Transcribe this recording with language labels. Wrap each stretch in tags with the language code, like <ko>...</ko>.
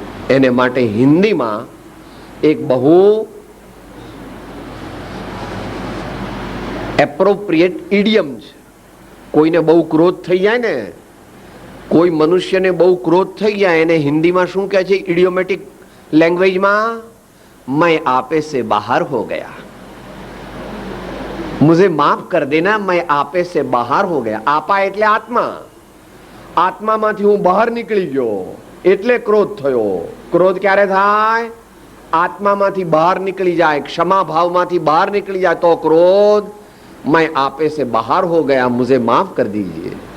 <gu>એને માટે હિન્દીમાં એક બહુ એપ્રોપ્રિએટ ઇડિયમ છે. કોઈને બહુ ક્રોધ થઈ જાય ને, કોઈ મનુષ્યને બહુ ક્રોધ થઈ જાય, એને હિન્દીમાં શું કહે છે ઇડિયોમેટિક લેંગ્વેજમાં?</gu> <hi>मैं आपे से बाहर हो गया, मुझे माफ कर देना, मैं आपे से बाहर हो गया.</hi> <gu>आपा એટલે આત્મા. આત્મામાંથી હું બહાર નીકળી ગયો એટલે ક્રોધ થયો. ક્રોધ ક્યારે થાય? આત્મામાંથી બહાર નીકળી જાય, ક્ષમા ભાવમાંથી બહાર નીકળી જાય તો ક્રોધ.</gu> <hi>मैं आपे से बाहर हो गया, मुझे माफ कर दीजिए.</hi>